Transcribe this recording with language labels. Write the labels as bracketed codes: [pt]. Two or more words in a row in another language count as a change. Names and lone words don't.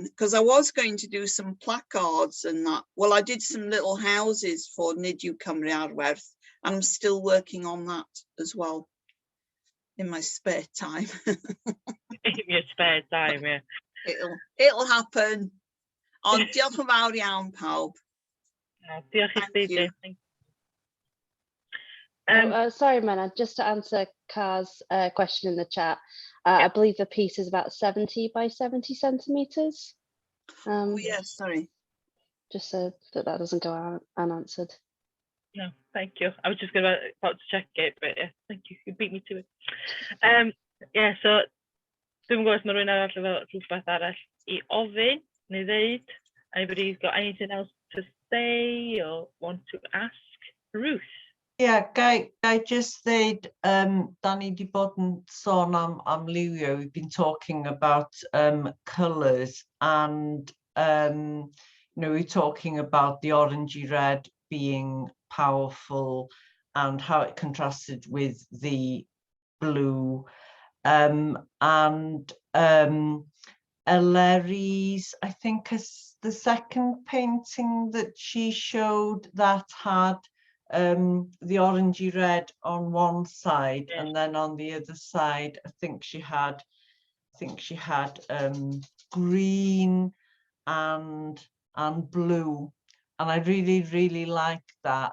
[en] Because I was going to do some placards and that. Well, I did some little houses for [cy] Nid yw Cymru Arwerth, [en] and I'm still working on that as well in my spare time. In your spare time, yeah. It'll happen. [cy] Ond diolch yn fawr iawn pawb. Diolch i chdi, [en] you. Jay. Sorry, Menna, just to answer Car's question in the chat, I believe the piece is about 70 by 70 centimetres. Oh, yes, sorry. Just so that doesn't go unanswered. No, thank you. I was just about to check it, but yeah, thank you. You beat me to it. [cy] Yeah, so dwi'n gwybod os mae rhywun arall efo rhywbeth arall I ofyn neu ddeud. [en] Anybody's got anything else to say or want to ask? Ruth? Yeah, [cy] gai just ddeud, da ni di bod yn sôn am liwio. [en] We've been talking about colours, and you know, we're talking about the orangey red being powerful and how it contrasted with the blue, and Eleri's, I think, is the second painting that she showed that had the orangey red on one side, and then on the other side I think she had green and blue, and I really like that.